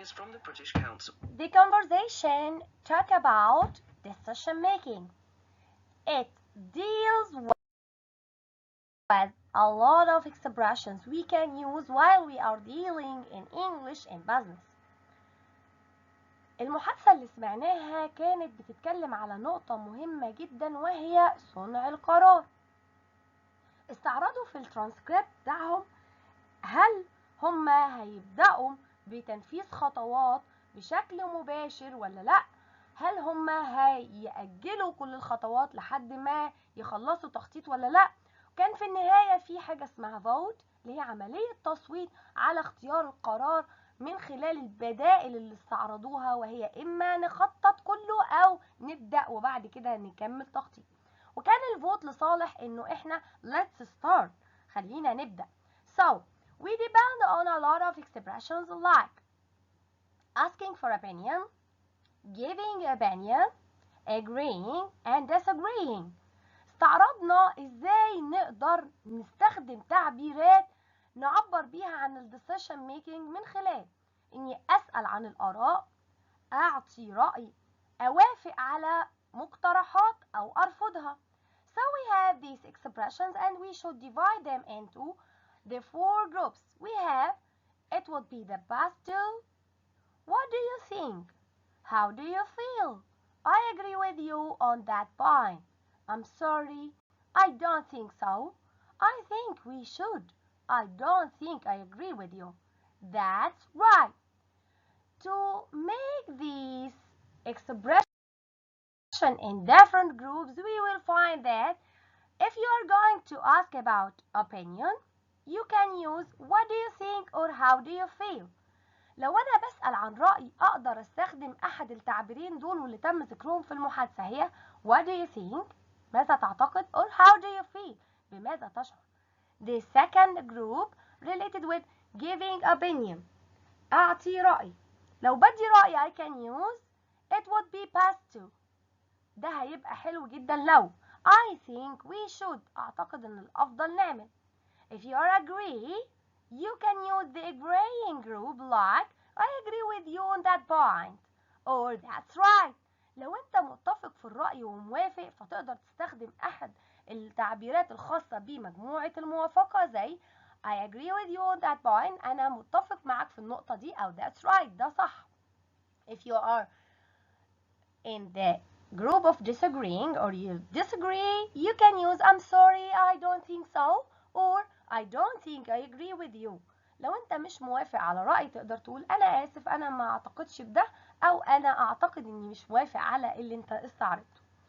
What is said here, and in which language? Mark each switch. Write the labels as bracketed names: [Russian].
[English] is from the British Council. the conversation talk about decision making. It deals with a lot of expressions we can use while we are dealing in English in business. [Arabic] المحادثة اللي سمعناها كانت بتتكلم على نقطة مهمة جدا وهي صنع القرار. استعرضوا في الترانسكريبت بتاعهم هل هم هيبدأوا بتنفيذ خطوات بشكل مباشر ولا لا، هل هم هيأجلوا كل الخطوات لحد ما يخلصوا تخطيط ولا لا. كان في النهاية في حاجة اسمها فوت اللي هي عملية تصويت على اختيار القرار من خلال البدائل اللي استعرضوها، وهي إما نخطط كله أو نبدأ وبعد كده نكمل تخطيط. وكان الفوت لصالح إنه إحنا [English] let's start، [Arabic] خلينا نبدأ. [English] So we depend on a lot of expressions like asking for opinion, giving opinion, agreeing and disagreeing. [Arabic] استعرضنا ازاي نقدر نستخدم تعبيرات نعبر بيها عن الديسيشن ميكينج من خلال اني اسأل عن الاراء، اعطي رأي، اوافق على مقترحات او ارفضها. [English] So we have these expressions and we should divide them into the 4 groups. We have it would be the past to, what do you think, how do you feel, I agree with you on that point, I'm sorry, I don't think so, I think we should, I don't think I agree with you, that's right. To make these expressions in different groups, we will find that if you are going to ask about opinion, you can use what do you think or how do you feel. [Arabic] لو أنا بسأل عن رأي أقدر أستخدم أحد التعبيرين دول واللي تم ذكرهم في المحادثة، هي [English] what do you think [Arabic] ماذا تعتقد [English] or how do you feel [Arabic] بماذا تشعر. [English] The second group related with giving opinion، [Arabic] أعطي رأي. لو بدي رأي [English] I can use it would be past to، [Arabic] ده هيبقى حلو جدا لو [English] I think we should، [Arabic] أعتقد إن الأفضل نعمل. [English] If you are agree, you can use the agreeing group like I agree with you on that point or that's right. [Arabic] لو أنت متفق في الرأي وموافق فتقدر تستخدم أحد التعبيرات الخاصة بمجموعة الموافقة زي [English] I agree with you on that point، [Arabic] أنا متفق معك في النقطة دي، أو [English] that's right، [Arabic] ده صح. [English] If you are in the group of disagreeing or you disagree, you can use I'm sorry, I don't think so or I don't think I agree with you. [Arabic] لو انت مش موافق على رأي تقدر تقول انا اسف انا ما اعتقدش بده، او انا اعتقد اني مش موافق على اللي انت استعرضته.